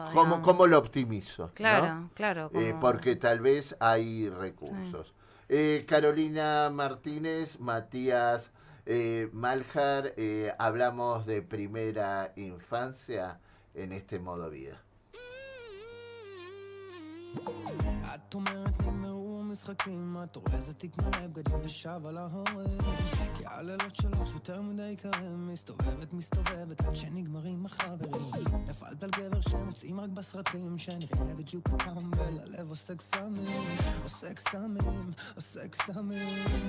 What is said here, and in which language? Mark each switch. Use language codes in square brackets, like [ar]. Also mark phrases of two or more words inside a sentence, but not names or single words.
[es] ¿Cómo, digamos. cómo lo optimizo? Claro, ¿no? claro. Porque tal vez hay recursos. Carolina Martínez, Matías Maljar, hablamos de primera infancia en este modo vida. [he] את אומרת נגמרו משחקים, את אורזת תיק מלא בגדים ושב על ההורים, כי הלילות שלך יותר מדי קרים, מסתובבת עד שנגמרים החברים, נפלת על גבר שמוצאים רק בסרטים, שנראה בדיוק כתם וללב עושה קסמים, עושה קסמים, עושה קסמים.